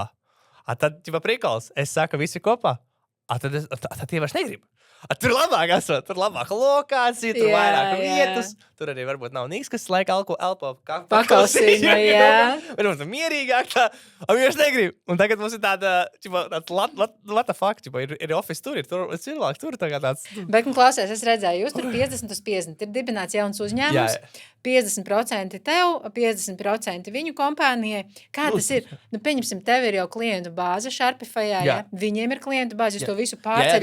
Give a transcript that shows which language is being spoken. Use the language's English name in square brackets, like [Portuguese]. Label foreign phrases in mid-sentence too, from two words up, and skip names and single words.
[Latvian] Tad, [Russian] типа прикол, [Latvian] es saku, visi kopā. Tad tie vairs negrib. Tur labāk esot, tur labāka lokācija, tur vairāk vietas. Tur arī varbūt nav nīks, kas laika elpo Paklausīņa, jā. Varbūt mierīgāk tā, viņš negrib. Un tagad mums ir tāda, [English] what the fuck, [Latvian] ir office tur, ir cilvēki tur tagad tāds. Bet, klausies, es redzēju, jūs tur 50/50 ir dibināts jauns uzņēmums. 50% tev, 50% viņu kompānijai. Kā tas ir? Nu, pieņemsim, tev ir jau klientu bāze Sharpifyā, ja? Viņiem ir klientu bāze, jūs to visu pārceļat.